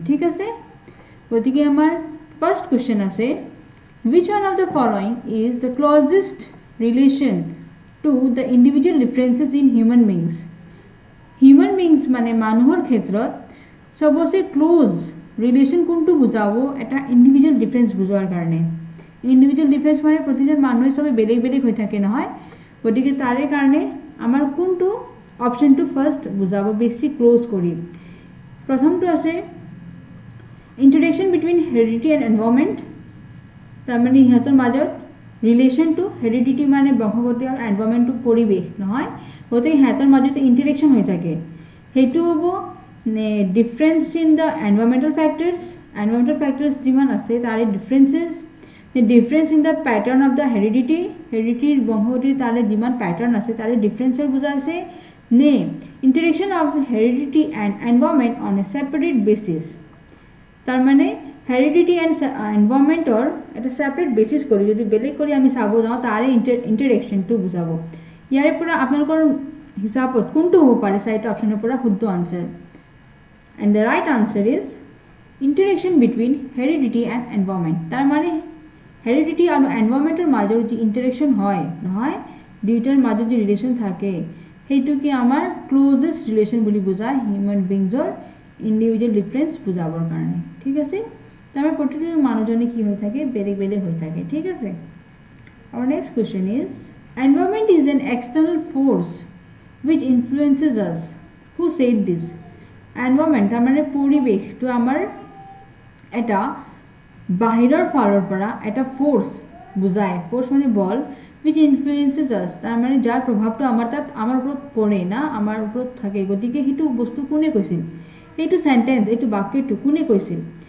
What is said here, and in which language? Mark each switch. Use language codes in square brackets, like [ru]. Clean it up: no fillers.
[as] ঠিক আছে, গতিকে আমাৰ ফাৰ্স্ট কোৱেশ্চন আছে [en] which one of the following is the closest relation to the individual differences in human beings? human beings [as] মানে মানুহৰ ক্ষেত্ৰত সবচে ক্লোজ ৰিলেশন কোনটো বুজাব এটা ইন্ডিভিজুয়াল ডিফারেন্স বুজোৱাৰ কাৰণে। ইন্ডিভিজুয়াল ডিফারেন্স মানে প্ৰতিজন মানুহে সবে বেলেগ বেলেগ হৈ থাকে নহয়, গতিকে তাৰে কাৰণে আমাৰ কোনটো অপশনটো ফাৰ্স্ট বুজাব বেছি ক্লোজ কৰি। প্ৰথমটো আছে [en] Interaction between heredity and environment. [as] তাৰমানে ইহঁতৰ মাজত ৰিলেশনটো হেৰিডিটি মানে বংশগতি আৰু এনভাইৰনমেন্টটো পৰিৱেশ নহয়, গতিকে ইহঁতৰ মাজত ইন্টাৰেকশন হৈ থাকে। সেইটো হ'ব [en] Difference in the environmental factors. Environmental factors [as] যিমান আছে তাৰে [en] Differences, difference in the pattern of the heredity. [as] হেৰিডিটিৰ বংশগতিৰ তাৰে যিমান প্যাটাৰ্ন আছে তাৰে ডিফাৰেন্সৰ বুজাইছে নে [en] Interaction of heredity and environment on a separate basis. [as] তাৰমানে হেৰিডিটি এণ্ড এনভাইৰনমেন্টৰ এটা সেপাৰেট বেচিছ কৰি যদি বেলেগ কৰি আমি চাব যাওঁ তাৰে ইন্টাৰেকশনটো বুজাব। ইয়াৰে পৰা আপোনালোকৰ হিচাপত কোনটো হ'ব পাৰে চাৰিটা অপশ্যনৰ পৰা শুদ্ধ answer. [en] And the right answer is interaction between heredity and environment. [as] তাৰমানে হেৰিডিটি আৰু এনভাইৰনমেন্টৰ মাজৰ যি ইন্টাৰেকশন হয় নহয়, দুইটাৰ মাজত যি ৰিলেশন থাকে সেইটোকে আমাৰ ক্লোজেষ্ট ৰিলেশন বুলি বুজায় হিউম্যান বিংছৰ ইন্ডিভিজুয়াল ডিফারেন্স বুজাবৰ কাৰণে। ঠিক আছে, তাৰমানে প্ৰতিটো মানুহজনে কি হৈ থাকে বেলেগ বেলেগ হৈ থাকে। ঠিক আছে, [en] our next question is environment is an external force which influences us. Who said this? [as] environment তাৰমানে পৰিৱেশটো আমাৰ এটা বাহিৰৰ ফালৰ পৰা এটা ফোর্স বুজায়। ফোর্স মানে বল, [en] which influences us [as] তাৰমানে যাৰ প্ৰভাৱটো আমাৰ ওপৰত পৰে না, আমাৰ ওপৰত থাকে। গতিকে সেইটো বস্তু কোনে কৈছিল, এইটো সেন্টেন্স এইটো বাক্যটো কোনে কৈছিল?